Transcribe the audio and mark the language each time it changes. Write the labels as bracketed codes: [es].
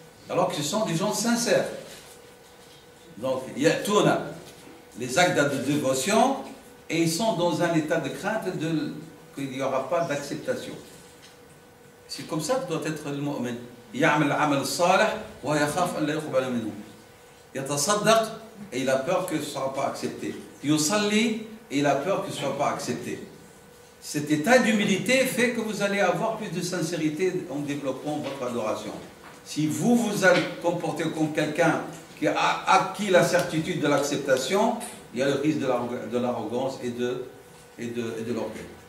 [fr] Alors que ce sont des gens sincères. Donc, il y a tout les actes de dévotion et ils sont dans un état de crainte qu'il n'y aura pas d'acceptation. C'est comme ça que doit être le mu'min. [ar] يعمل العمل الصالح ويخاف أن لا يقبل منه. يتصدق [fr] et il a peur que ce ne sera pas accepté. [ar] يصلي [fr] et il a peur que ce ne soit pas accepté. Cet état d'humilité fait que vous allez avoir plus de sincérité en développant votre adoration. Si vous allez comporter comme quelqu'un qui a acquis la certitude de l'acceptation, il y a le risque de l'arrogance et de l'orgueil.